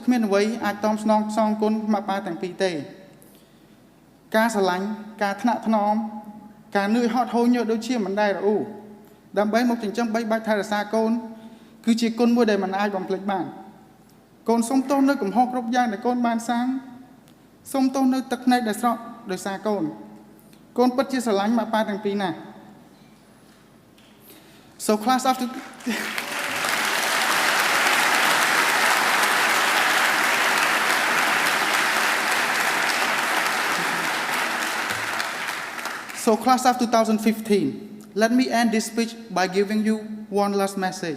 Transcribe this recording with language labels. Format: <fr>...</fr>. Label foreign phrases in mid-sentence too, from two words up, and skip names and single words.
<km>គ្មានអ្វីអាចតមស្នងសងគុណម៉ាក់ប៉ាទាំងពីរទេ ការស្រឡាញ់ ការថ្នាក់ថ្នម ការនឿយហត់ហូរញើសដូចជា មិនដែលរអ៊ូ ដើម្បីមកចិញ្ចឹមបីបាច់ថែរក្សាកូន គឺជាគុណមួយដែលមិនអាចបំភ្លេចបាន កូនសូមទោសនៅកំហុសគ្រប់យ៉ាងដែលកូនបានសាង សូមទោសនៅទឹកភ្នែកដែលស្រក់ដោយសារកូន កូនពិតជាស្រឡាញ់ម៉ាក់ប៉ាទាំងពីរណាស់</km> <en>So class after So class of 2015, let me end this speech by giving you one last message.</en>